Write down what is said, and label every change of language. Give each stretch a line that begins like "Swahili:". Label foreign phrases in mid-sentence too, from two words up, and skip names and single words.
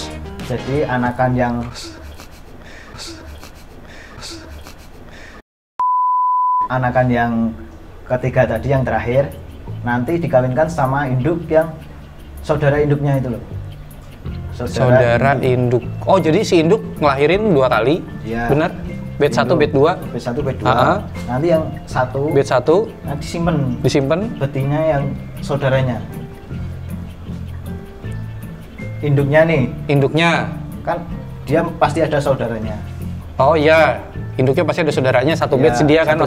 Indonesian: Jadi anakan yang ketiga tadi yang terakhir nanti dikawinkan sama induk yang saudara induknya itu loh. Saudara induk. Oh jadi si induk ngelahirin 2 kali? Iya. Benar? Bed 1, bed 2? Bed 1, bed 2. Ha-ha. Nanti yang satu Bed 1 nanti simpen disimpan? betina yang saudaranya. Induknya nih, Induknya? kan dia pasti ada saudaranya. Oh iya, induknya pasti ada saudaranya, satu Ya, batch dia kan